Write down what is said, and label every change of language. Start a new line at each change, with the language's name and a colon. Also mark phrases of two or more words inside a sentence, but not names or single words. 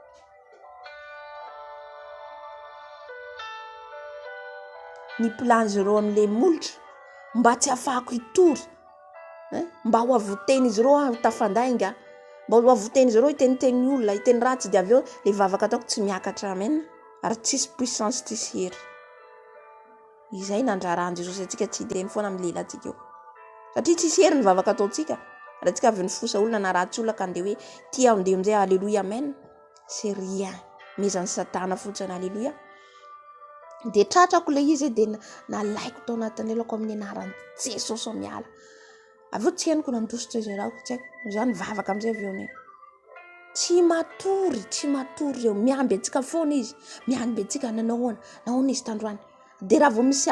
Malagasy: ny planjareo amin'le molotra mba tsy afahako hitory mba ho avoteny izy ireo aho tafandainga mba ho avoteny izy ireo hiteniteny olona hiteny ratsy dia avy eo le vavaka ataoko tsy miakatra amen ary tsisy puissance tsisy hery izay nandrarahan Jesosy atsika tsy hiteny foana amin'ny lelantsika eo satria tsisy hery ny vavaka ataontsika raha tsika avy nifosa olona na ratsy olona ka andeha hoe tia andeha amin'izay alleluia amen
French: c'est rien
Malagasy: mezan'ny satana fotsiny alleluia dia tratrako le izy dia nalaiko tao anatin'ny lelako amin'ny anaran'i Jesosy ao miala avy eo tsy henoko nandositra izy raha tsy haiko zany vavaka amin'izay avy eo ny tsy matory eo miamby antsika foana izy miamby antsika nahoana izy tandroany dia raha vao misy